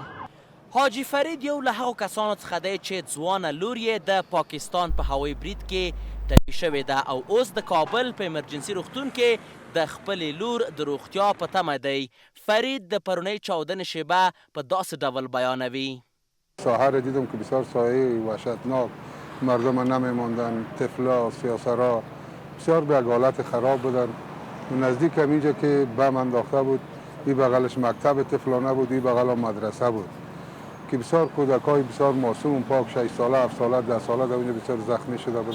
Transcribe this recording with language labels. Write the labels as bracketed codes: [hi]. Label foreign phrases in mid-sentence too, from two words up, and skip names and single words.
[ps] حاجي فرید یو له هغو کسانو څخه دی چې ځوانه لور یې د پاکستان په هوایي برید کې ټپي شوې ده او اوس د کابل په ایمرجنسي روغتون کې د خپلې لور د روغتیا په تمه دی. فرید د پرونۍ چاودنې شیبه په داسې ډول بیانوي. [fa] ساحه را دیدم که بسیار سایه وحشتناک، مردم نمیماندن، طفلا، سیاسرا بسیار به یک حالت خراب بودن. نزدیک همینجا که بم انداخته بود، این بغلش مکتب طفلانه بود، این بغل مدرسه بود که بسیار کودکای بسیار معصوم پاک 6 ساله 7 ساله 10 ساله در اونجا بسیار زخمی شده بودن.